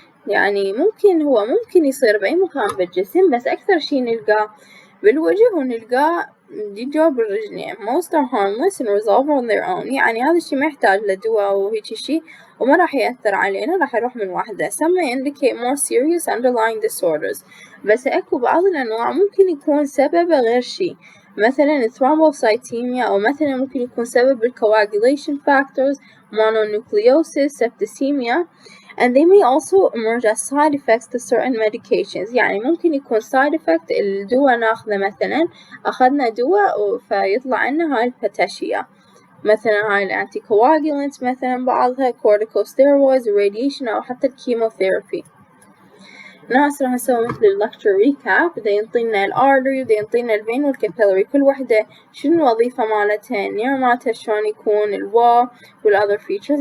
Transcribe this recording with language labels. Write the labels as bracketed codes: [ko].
[ar] يعني ممكن يصير بأي مكان بالجسم، بس أكثر شي نلقاه بالوجه ونلقاه جوا بالرجلين. [en] Most are harmless and resolve on their own. [ar] يعني هذا الشي ما يحتاج لدواء أو هيك شي، وما راح يأثر علينا، راح يروح من وحده. [en] Some may indicate more serious underlying disorders. [ar] بس أكو بعض الأنواع ممكن يكون سببه غير شي، مثلا thrombocythemia، أو مثلا ممكن يكون سبب coagulation factors، mononucleosis، septicemia. [en] And they may also emerge as side effects to certain medications. [ar] يعني ممكن يكون side effect الدواء ناخذه، مثلا أخذنا دواء فيطلع لنا هاي الباتاشيا مثلا هاي الأنتي كواجولانتس مثلا بعضها corticosteroids radiation أو حتى الكيموثيرابي. ناس راح نسوي مثل اللكتشر ريكاب، بدا ينطينا الارتري وبدا ينطينا الفين والكابيلاري، كل وحدة شنو الوظيفة مالتها، النير مالتها شلون يكون، الوا والأذر فيتشرز.